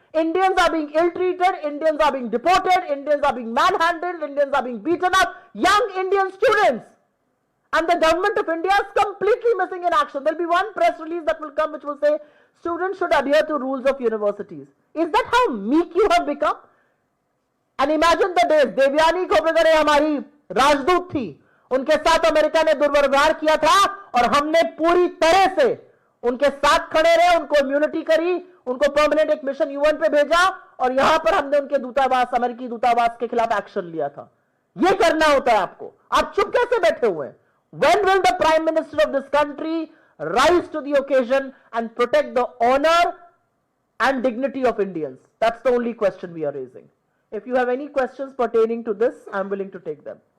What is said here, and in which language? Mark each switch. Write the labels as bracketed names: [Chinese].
[English] Indians are being ill-treated, Indians are being deported, Indians are being manhandled, Indians are being beaten up, young Indian students. And the government of India is completely missing in action. There will be one press release that will come which will say, students should adhere to rules of universities. Is that how meek you have become? [Hindi] And imagine the days, Devyani Khoprekar हमारी राजदूत थी, उनके साथ America ने दुर्व्यवहार किया था और हमने पूरी तरह से उनके साथ खड़े रहे, उनको इम्यूनिटी करी, उनको परमानेंट एक मिशन यूएन पे भेजा और यहां पर हमने उनके दूतावास, अमेरिकी दूतावास के खिलाफ एक्शन लिया था. ये करना होता है आपको. आप चुप कैसे बैठे हुए हैं? [English] When will the Prime Minister of this country rise to the occasion and protect the honor and dignity of Indians? That's the only question we are raising. If you have any questions pertaining to this, I'm willing to take them.